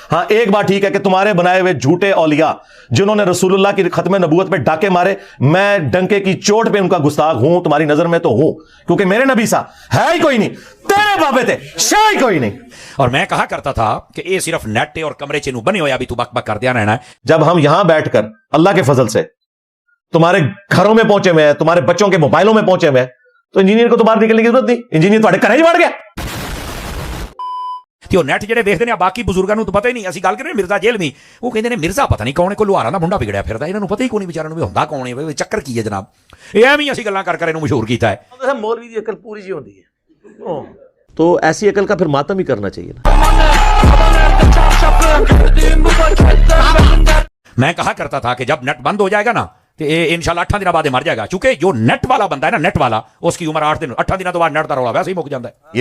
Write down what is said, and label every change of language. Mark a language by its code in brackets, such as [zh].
[hi] हाँ, एक बात ठीक है कि तुम्हारे बनाए हुए झूठे औलिया जिन्होंने रसूलुल्लाह की खत्म नबूवत में डाके मारे, मैं डंके की चोट पे उनका गुस्ताख हूं, तुम्हारी नजर में तो हूं, क्योंकि मेरे नबी सा है ही कोई नहीं, तेरे बाबे थे शाही कोई नहीं। और मैं कहा करता था कि ये सिर्फ नेट और कमरे च बने हो, अभी तू बक बक कर दिया रहना है। जब हम यहां बैठकर अल्लाह के फजल से तुम्हारे घरों में पहुंचे हुए हैं, तुम्हारे बच्चों के मोबाइलों में पहुंचे हुए हैं, तो इंजीनियर को तो बाहर निकलने की जरूरत नहीं। इंजीनियर तुम्हारे घरे ही बढ़ गया। [pa] नेट ਜਿਹੜੇ ਦੇਖਦੇ ਨੇ ਬਾਕੀ ਬਜ਼ੁਰਗਾਂ ਨੂੰ ਤਾਂ ਪਤਾ ਹੀ ਨਹੀਂ। ਅਸੀਂ ਗੱਲ ਕਰ ਰਹੇ ਮਿਰਜ਼ਾ ਜੇਲਵੀ, ਉਹ ਕਹਿੰਦੇ ਨੇ ਮਿਰਜ਼ਾ ਪਤਾ ਨਹੀਂ ਕੌਣ ਹੈ, ਕੋਈ ਲੁਹਾਰਾਂ ਦਾ ਮੁੰਡਾ ਵਿਗੜਿਆ ਫਿਰਦਾ, ਇਹਨਾਂ ਨੂੰ ਪਤਾ ਹੀ ਕੋਈ ਨਹੀਂ ਵਿਚਾਰਿਆਂ ਨੂੰ ਵੀ ਹੁੰਦਾ ਕੌਣ ਹੈ, ਵੀ ਚੱਕਰ ਕੀ ਹੈ ਜਨਾਬ। ਇਹ ਐਵੇਂ ਅਸੀਂ ਗੱਲਾਂ ਕਰ ਇਹਨੂੰ ਮਸ਼ਹੂਰ ਕੀਤਾ ਹੈ। [hi] मौलवी की अकल पूरी जी होती है, तो ऐसी अकल का फिर मातम ही करना चाहिए ना। मैं कहा करता था कि जब नेट बंद हो जाएगा ना तो ये इंशाल्लाह 8 दिन बाद मर जाएगा, क्योंकि जो नेट वाला बंदा है ना, नेट वाला, उसकी उम्र 8 दिन 8 दिनों तो बाद नेट का रौला वैसे ही मुक जाता है।